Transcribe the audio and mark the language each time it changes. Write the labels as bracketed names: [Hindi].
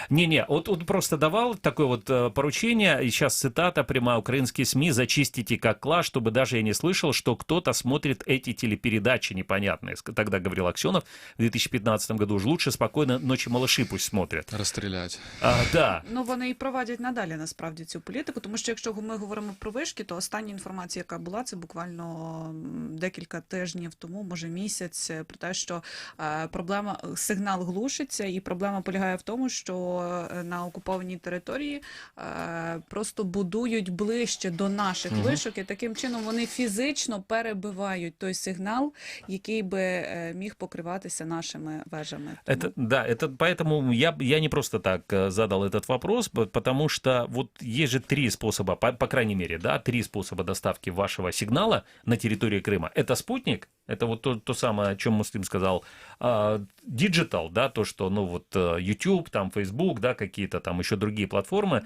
[Russian] Не, вот он просто давал такое вот поручение, и сейчас цитата прямая: украинские СМИ зачистите как класс, чтобы даже я не слышал, что кто-то смотрит эти телепередачи непонятные. Тогда говорил Аксенов в 2015 году, уж лучше спокойно «Ночи малыши» пусть смотрят. Расстрілять. Да. [Ukrainian] Ну, вони і проводять надалі, насправді, цю політику, тому що якщо ми говоримо про вишки, то остання інформація, яка була, це буквально декілька тижнів тому, може місяць, про те, що сигнал глушиться, і проблема полягає в тому, що на окупованій території просто будують ближче до наших вишок, і таким чином вони фізично перебивають той сигнал, який би міг покриватися нашими вежами. [Russian] Поэтому я не просто так задал этот вопрос, потому что вот есть же три способа, по крайней мере, да, три способа доставки вашего сигнала на территории Крыма. Это спутник, это вот то самое, о чем Муслим сказал, диджитал, да, то, что, YouTube, там, Facebook, да, какие-то там еще другие платформы.